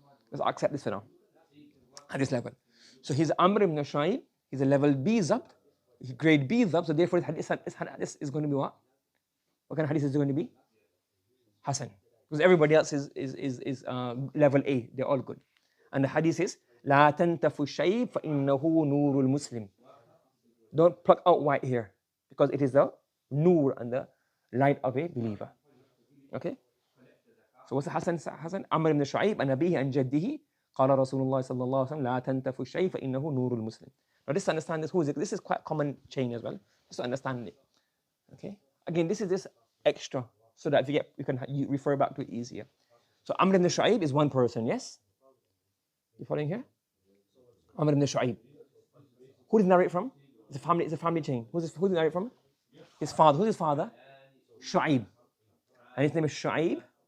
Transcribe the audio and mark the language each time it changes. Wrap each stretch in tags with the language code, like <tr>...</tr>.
<en>Let's accept this for now at this level. So he's Amr ibn Shu'ayb, he's a level B zabt, grade B zabt, so therefore this hadith is going to be what? What kind of hadith is it going to be? Hasan. Because everybody else is level A, they're all good. And the hadith is,</en> <ar>لا تنتف الشيب فإنه نور المسلم.</ar> <en>Don't pluck out white here, because it is the nur and the light of a believer. Okay? So what's the Hasan? Amr ibn Shu'ayb and Abihi and Jaddihi</en> <ar>قال رسول الله صلى الله عليه وسلم لا تنتف الشيء فإنه نور المسلم.</ar> <en>Now just to understand this, who is it? This is quite a common chain as well, just to understand it. Okay. Again, this is just extra, so that you can refer back to it easier. So Amr ibn Shu'aib is one person, yes? You following here? Amr ibn Shu'aib. Who did he narrate from? It's a family chain. Who did he narrate from? His father. Who's his father? Shu'aib. And his name is Shu'aib.</en>